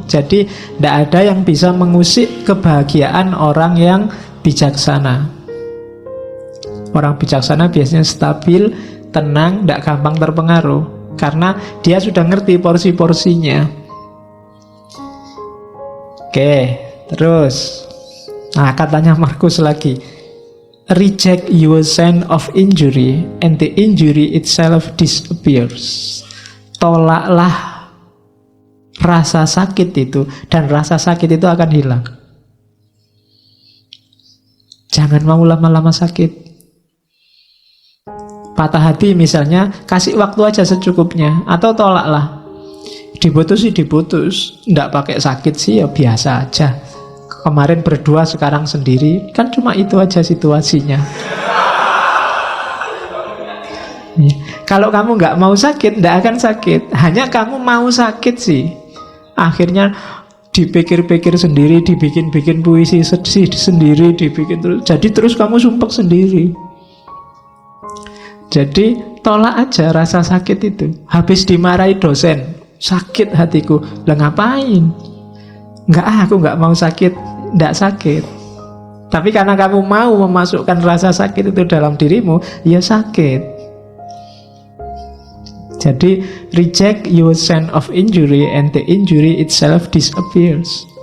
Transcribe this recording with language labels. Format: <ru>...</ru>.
<id>Jadi tidak ada yang bisa mengusik kebahagiaan orang yang bijaksana. Orang bijaksana biasanya stabil, tenang, tidak gampang terpengaruh, karena dia sudah ngerti porsi-porsinya. Oke, terus. Nah, katanya Marcus lagi,</id> <en>reject your sense of injury and the injury itself disappears.</en> <id>Tolaklah rasa sakit itu, dan rasa sakit itu akan hilang. Jangan mau lama-lama sakit. Patah hati misalnya, kasih waktu aja secukupnya, atau tolaklah. Diputus sih diputus, nggak pakai sakit sih ya biasa aja. Kemarin berdua, sekarang sendiri, kan cuma itu aja situasinya. Ya. Kalau kamu nggak mau sakit, nggak akan sakit. Hanya kamu mau sakit sih. Akhirnya dipikir-pikir sendiri, dibikin-bikin puisi sendiri, dibikin terus. Jadi terus kamu sumpek sendiri. Jadi tolak aja rasa sakit itu. Habis dimarahi dosen, sakit hatiku. Lah ngapain? Aku nggak mau sakit. Nggak sakit. Tapi karena kamu mau memasukkan rasa sakit itu dalam dirimu, ya sakit.</id> <en>Jadi reject your sense of injury and the injury itself disappears.</en>